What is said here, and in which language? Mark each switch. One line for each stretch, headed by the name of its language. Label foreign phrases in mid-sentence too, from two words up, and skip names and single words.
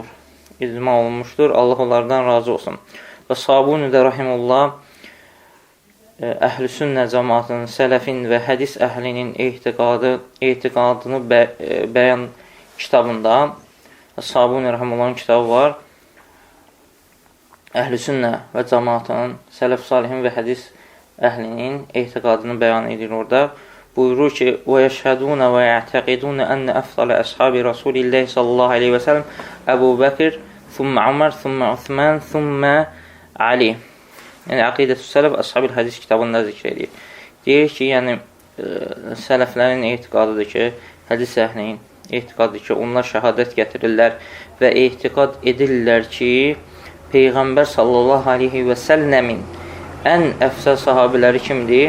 Azerbaijani: İcma olunmuşdur, Allah onlardan razı olsun. Və Sabuni də rahimullah Əhl-i Sünnə cəmaatının, sələfin və hədis əhlinin etiqadını bəyan kitabında Sabuni Rəhəmullahın kitabı var. Əhl-i Sünnə və cəmaatının, sələf salihin və hədis əhlinin etiqadını bəyan edir orada. Buyurur ki,
Arabic: وَيَشْهَدُونَ وَيَعْتَقِدُونَ أَنَّ أَفْضَلَ أَصْحَابِ رَسُولِ اللّٰهِ صلى الله عليه وسلم Əbu Bəkir, ثُمَّ Umar, ثُمَّ Uthman, ثُمَّ Ali.
Azerbaijani: Yəni, Əqidətü Sələf Əshab-ül Hədis kitabında zikr edir. Deyir ki, yəni, sələflərin etiqadıdır ki, hədis əhlinin etiqadıdır ki, onlar şəhadət gətirirlər və etiqad edirlər ki, Peyğəmbər
Arabic: صلى الله عليه وسلم
Azerbaijani: ən əfsəl sahabiləri kimdir?